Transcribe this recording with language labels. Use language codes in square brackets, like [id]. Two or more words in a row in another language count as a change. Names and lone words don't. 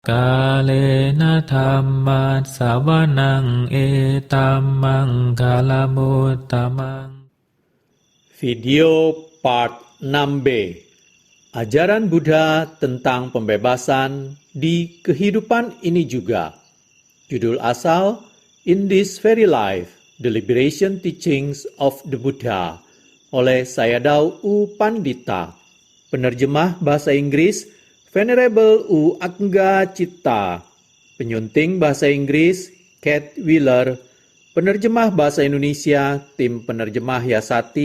[pi] กาเลนะธัมมัสสวนังเอตัมมังคาลมุตตมัง [en] Video part 6b. [id] Ajaran Buddha tentang pembebasan di kehidupan ini juga. Judul asal In This Very Life, The Liberation Teachings of the Buddha oleh Sayadaw U Pandita. Penerjemah bahasa Inggris Venerable U Angga Citta. Penyunting bahasa Inggris Kate Wheeler. Penerjemah bahasa Indonesia Tim Penerjemah Yasati.